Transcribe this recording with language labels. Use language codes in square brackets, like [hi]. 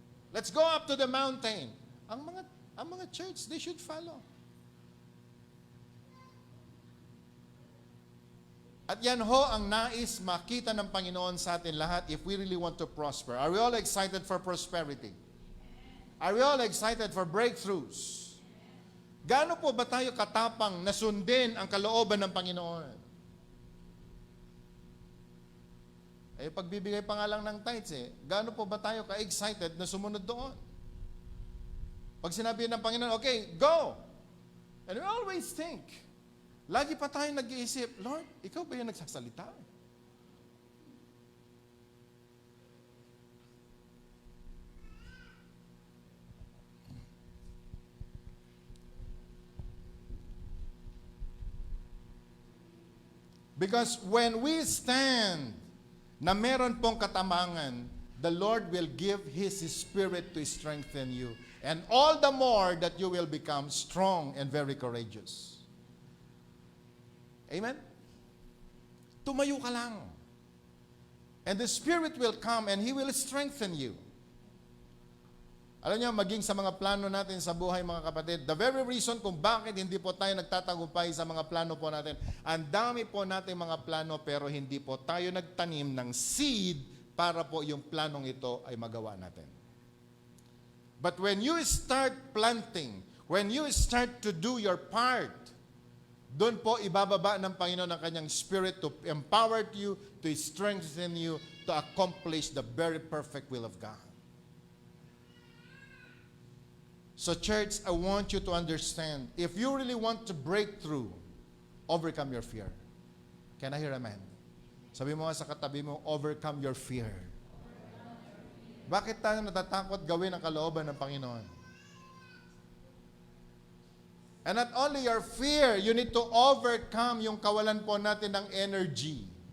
[en] Let's go up to the mountain. Ang mga church, they should follow. [tl] At yan ho ang nais makita ng Panginoon sa atin lahat [en] if we really want to prosper. Are we all excited for prosperity? Are we all excited for breakthroughs? [tl] Gaano po ba tayo katapang na sundin ang kalooban ng Panginoon? Pagbibigay pa nga lang ng tithes gaano po ba tayo ka-excited na sumunod doon? Pag sinabi ng Panginoon, okay, go! [en] And we always think, [tl] lagi pa tayo nag-iisip, Lord, ikaw ba yung nagsasalita? [en] Because when we stand [tl] na meron pong katamangan, [en] the Lord will give His Spirit to strengthen you. And all the more that you will become strong and very courageous. Amen? [tl] Tumayo ka lang. [en] And the Spirit will come and He will strengthen you. [tl] Alam niyo, maging sa mga plano natin sa buhay, mga kapatid, [en] the very reason [tl] kung bakit hindi po tayo nagtatagumpay sa mga plano po natin, ang dami po natin mga plano pero hindi po tayo nagtanim ng seed para po yung planong ito ay magawa natin. [en] But when you start planting, when you start to do your part, [tl] doon po ibababa ng Panginoon ang kanyang [en] Spirit to empower you, to strengthen you, to accomplish the very perfect will of God. So church, I want you to understand, if you really want to break through, overcome your fear. Can I hear amen? [tl] Sabi mo nga sa katabi mo, [en] overcome your fear. [tl] Bakit tayo natatakot gawin ang kalooban ng Panginoon? [en] And not only your fear, you need to overcome [tl] yung kawalan po natin ng [en] energy.